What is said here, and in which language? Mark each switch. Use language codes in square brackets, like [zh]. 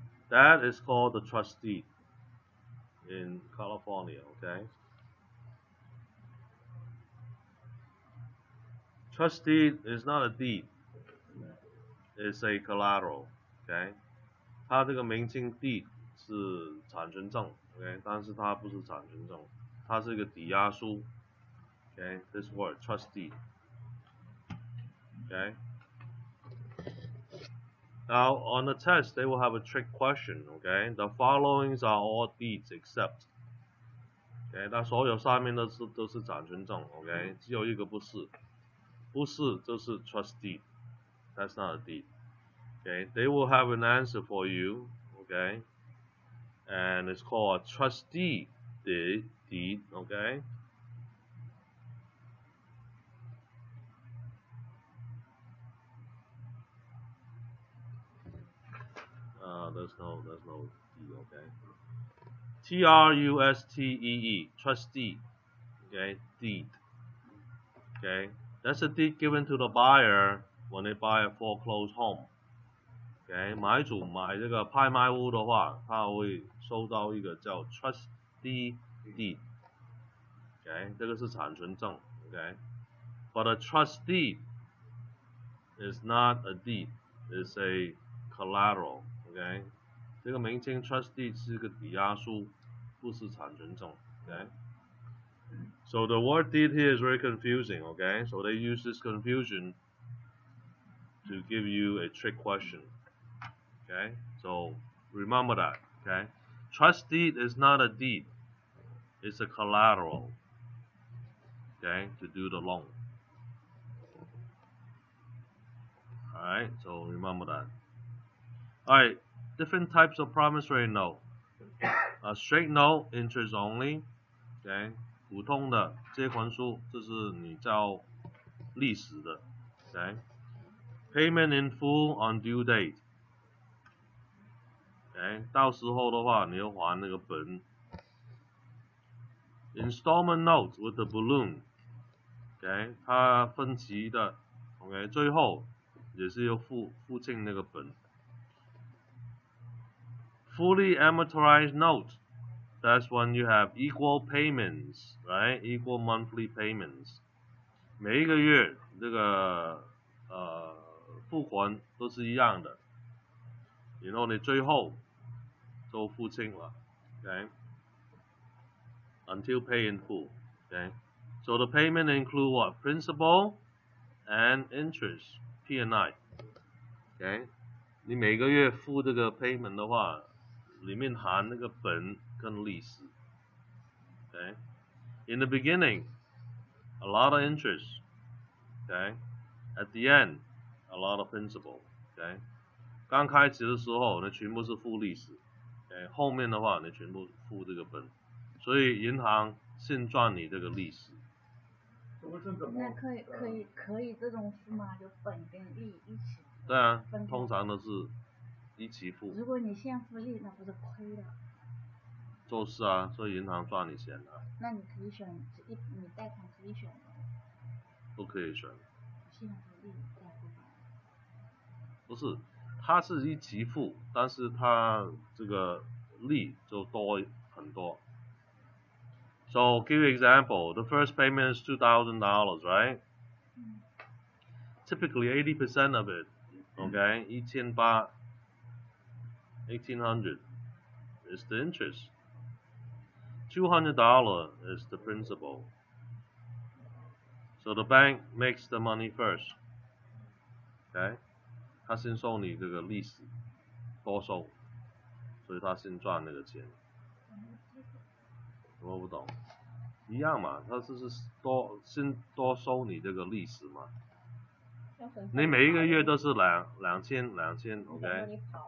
[en] That is called the trustee in California, okay? Trustee is not a deed, it's a collateral, okay? [zh] 它这个名称 deed 是产权证 ，okay? 但是它不是产权证，它是一个抵押书 ，okay? [en] This word trustee, okay? Now, on the test, they will have a trick question, okay? The followings are all deeds except. [zh] Okay, 那所有上面都是产权证 ，OK？ 只有一个不是，不是就是 trustee， [en] That's not a deed. Okay, they will have an answer for you. Okay, and it's called a trustee deed. Okay. There's no D. Okay. Trustee, trustee. Okay, deed. Okay, that's a deed given to the buyer when they buy a foreclosed home. [zh] OK， 买主买这个拍卖屋的话，他会收到一个叫 trustee deed。OK， 这个是产权证。 [en] OK，but a trustee is not a deed, it's a collateral. [zh] OK， 这个名称 trustee 是个抵押书，不是产权证。 [en] OK，so the word deed here is very confusing. OK， so they use this confusion to give you a trick question. Okay, so remember that. Okay, trust deed is not a deed; it's a collateral. Okay, to do the loan. All right, so remember that. All right, different types of promissory note. A straight note, interest only. [zh] Okay， 普通的借款书，这是你叫历史的。 [en] Okay, payment in full on due date. [zh] OK， 到时候的话，你要还那个本。 [en] Installment note with the balloon， [zh] OK， 它分期的 ，OK， 最后也是要付清那个本。 [en] Fully amortized note，that's when you have equal payments，right？ Equal monthly payments， [zh] 每一个月这个付款都是一样的，然后你最后都付清了 ，OK， [en] until pay in full. Okay, so the payment include what? Principal and interest, P&I. [zh] Okay, 你每个月付这个 payment 的话，里面含那个本跟利息。 Okay, in the beginning, a lot of interest. Okay, at the end, a lot of principal. Okay, 刚开始的时候，你全部是付利息。 Okay, 后面的话，你全部付这个本。所以银行先赚你这个利息。那可以这种付吗？就本跟利一起。对啊，通常都是一起付。如果你先付利，那不是亏了？就是啊，所以银行赚你钱啊。那你可以选你贷款可以选的。不可以选。先付利再付本。不是，它是一起付，但是它这个利就多很多。 [en] So, give you an example. The first payment is $2,000, right? Typically, 80% of it, okay, 1,800 is the interest. $200 is the principal. So the bank makes the money first. Okay? [zh] 他先收你这个利息，多收，所以他先赚那个钱。我不懂。一样嘛，他先多收你这个利息嘛。你每一个月都是两千 ，OK？